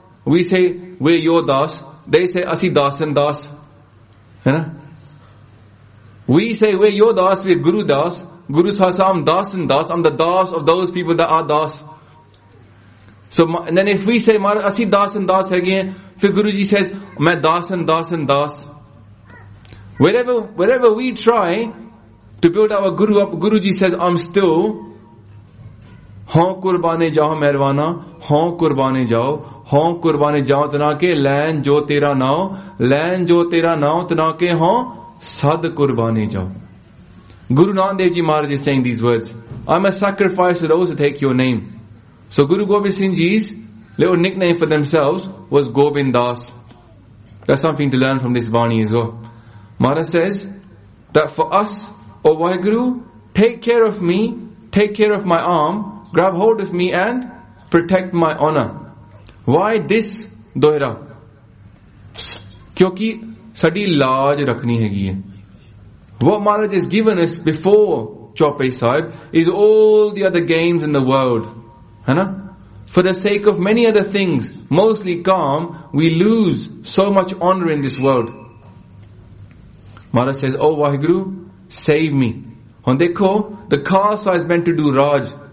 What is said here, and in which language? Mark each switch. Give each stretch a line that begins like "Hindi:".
English: We say, we're your Das. They say,
Punjabi: Asi Dasan Das.
English: You know? We say, we're your Das, we're Guru Das. Guru Sahib says, I'm Dasan Das. I'm the Das of those people that are Das. So, and then if we say,
Punjabi: ਮਹਾਰਾਜ, ਅਸੀ ਦਾਸਨ ਦਾਸ
English: again, then Guruji says, I'm
Punjabi: ਦਾਸਨ ਦਾਸਨ Das.
English: Wherever we try to build our Guru up, Guruji says, I'm still
Punjabi: ਹਾਂ ਕੁਰਬਾਣੇ ਜਾਓ ਮਿਹਰਵਾਣਾ, ਹਾਂ ਕੁਰਬਾਣੇ ਜਾਓ, ਹਾਂ ਕੁਰਬਾਣੇ ਜਾਓ ਤਿਨਾਕੇ, ਲੈਣ ਜੋ ਤੇਰਾ ਨਾਓ, ਲੈਣ ਜੋ ਤੇਰਾ ਨਾਓ ਤਿਨਾਕੇ ਹਾਂ, ਸਦ ਕੁਰਬਾਣੇ ਜਾਓ.
English: Guru Nanak Dev Ji Maharaj is saying these words. I'm a sacrifice to those who take your name. So Guru Gobind Singh Ji's little nickname for themselves was Gobind Das. That's something to learn from this Vani as well. Maharaj says that for us, O Vaheguru, take care of me, take care of my arm, grab hold of me and protect my honor. Why this dohra?
Punjabi: ਕਿਉਂਕਿ ਸਾਡੀ ਲਾਜ ਰੱਖਣੀ ਹੈ.
English: What Maharaj has given us before Chope Sahib is all the other gains in the world. Hana? For the sake of many other things, mostly calm, we lose so much honor in this world. Maharaj says, oh Vaheguru, save me. And dekho, the khalsa is meant to do Raj.